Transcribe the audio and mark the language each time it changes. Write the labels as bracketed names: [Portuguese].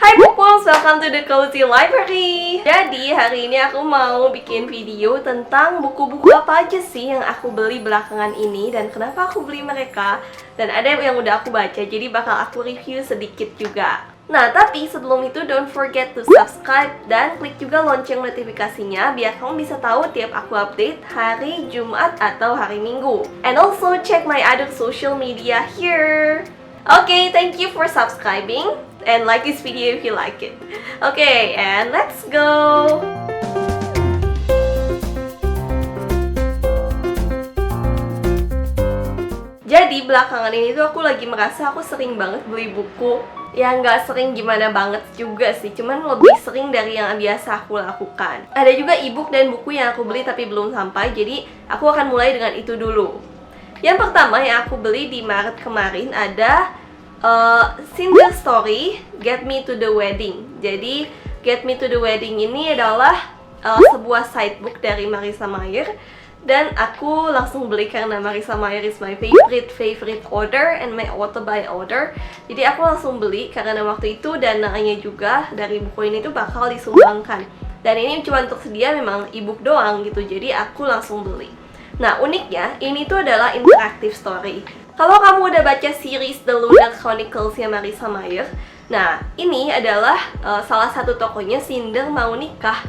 [English] Hai Pupus, welcome to the Cozy Library. [Indonesian] Jadi hari ini aku mau bikin video tentang buku-buku apa aja sih yang aku beli belakangan ini dan kenapa aku beli mereka. Dan ada yang udah aku baca, jadi bakal aku review sedikit juga. Nah, tapi sebelum itu [English] don't forget to subscribe [Indonesian] dan klik juga lonceng notifikasinya biar kamu bisa tahu tiap aku update hari Jumat atau hari Minggu. [English] And also check my other social media here. Okay, thank you for subscribing and like this video if you like it. Okay, and let's go! [Indonesian] Jadi belakangan ini tuh aku lagi merasa aku sering banget beli buku. Ya nggak sering gimana banget juga sih, cuman lebih sering dari yang biasa aku lakukan. Ada juga ebook dan buku yang aku beli tapi belum sampai, jadi aku akan mulai dengan itu dulu. Yang pertama yang aku beli di Maret kemarin ada Cinder Story, Get Me to the Wedding. Jadi Get Me to the Wedding ini adalah sebuah side book dari Marissa Mayer. Dan aku langsung beli karena Marissa Mayer [English] is my favorite author and my author by author. [Indonesian] Jadi aku langsung beli karena waktu itu dananya juga dari buku ini tuh bakal disumbangkan. Dan ini cuma untuk sedia memang ebook doang gitu, jadi aku langsung beli. Nah, uniknya, ini tuh adalah interactive story. Kalau kamu udah baca series The Lunar Chronicles-nya Marissa Mayer, nah, ini adalah salah satu tokohnya Cinder mau nikah.